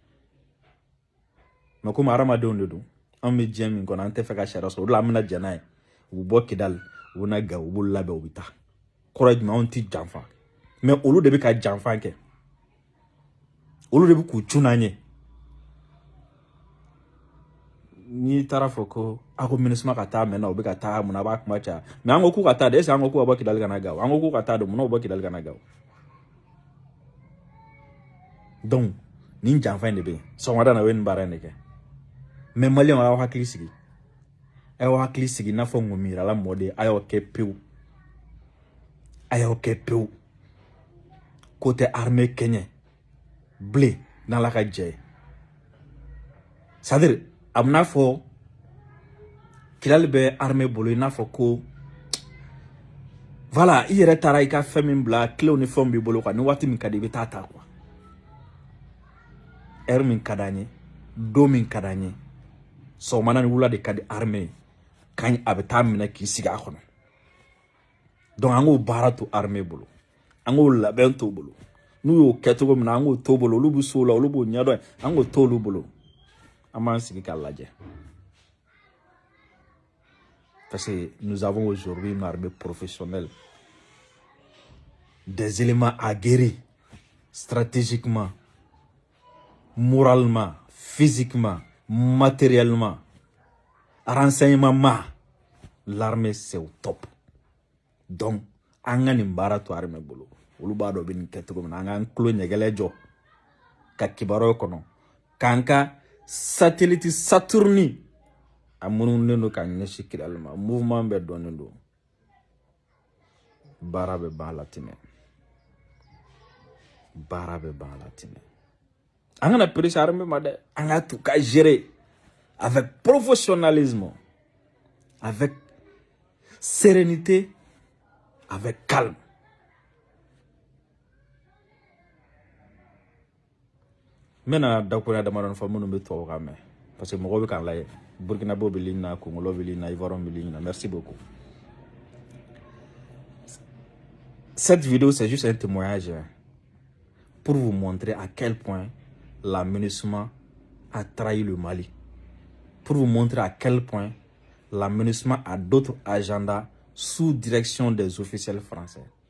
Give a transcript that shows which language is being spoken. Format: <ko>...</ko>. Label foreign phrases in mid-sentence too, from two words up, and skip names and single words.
<bm>mais comme hadamadenw de don an bɛ diɲɛ min kɔnɔ an tɛ fɛ ka sariya sɔrɔ o de la an bɛna jɛn n'a ye u bɛ bɔ Kidal u bɛ na Gawo u b'olu labɛn u bɛ taa kɔrɔ ye jumɛn anw tɛ janfa mais olu de bɛ ka janfa kɛ olu de bɛ k'u cun an ye n'i taara fɔ ko a ko ministre ka taa mɛnna u bɛ ka taa mun na a b'a kuma caya mais an ko k'u ka taa de est-ce que an ko k'u ka bɔ Kidal ka na Gawo an ko k'u ka taa de mun na u bɔ Kidal ka na Gawo donc nin janfa in de bɛ yen sɔgɔmada na o ye nin baara in de kɛ mais maliyɛnw aw hakili sigi ayo hakili sigi n'a fɔ ŋomira la mɔden ayo kɛ pewu ko tɛ armée kɛɲɛ bilen n'ala ka jɛ ye</bm> <fr>c'est-à-dire</fr> <bm>a bɛ n'a fɔ Kidal bɛ armée bolo i n'a fɔ ko voilà i yɛrɛ taara i ka fɛn min bila clé ni fɛnw b'i bolo quoi ni waati min ka di i bɛ taa ta quoi heure min ka d'an ye don min ka d'an ye sɔgɔmada ni wula de ka di armée kan a bɛ taa minɛ k'i sigi a kɔnɔ donc an k'o baara to armée bolo an k'o labɛn t'o bolo n'u y'o kɛ cogo min na an k'o t'o bolo olu bɛ so la olu b'o ɲɛdɔn an k'o t'olu bolo an b'an sigi k'a lajɛ</bm> <fr>parce que nous avons aujourd'hui une armée professionnelle des éléments aguerris stratégiquement moralement physiquement matériellement renseignement l'armée c'est au top donc</fr> <bm>an ka nin baara to armée bolo olu b'a dɔn bɛ nin kɛ cogo min na an k'an tulo ɲɛgɛlɛ jɔ ka kibaruyaw kɔnɔ k'an ka satellite Saturne a mununen don ka ɲɛsin Kidal ma mouvement bɛɛ dɔnnen don baara bɛ ban latinɛ baara bɛ ban latinɛ an kana</bm> <fr>presser armée</fr> <bm>ma dɛ an ka to ka</bm> <fr>gérer avec professionnalisme avec sérénité avec calme</fr> <bm>mena dakuya damadɔ fɔ minnu bɛ tubabukan mɛn parce que mɔgɔw bɛ k'an lajɛ burkinabé bɛ ligne na congolais bɛ ligne na ivoirien bɛ ligne na</bm> <fr>merci beaucoup cette vidéo c'est juste un témoignage pour vous montrer à quel point la MINUSMA a trahi le Mali pour vous montrer à quel point la MINUSMA a d'autres agendas sous direction des officiels français.</fr>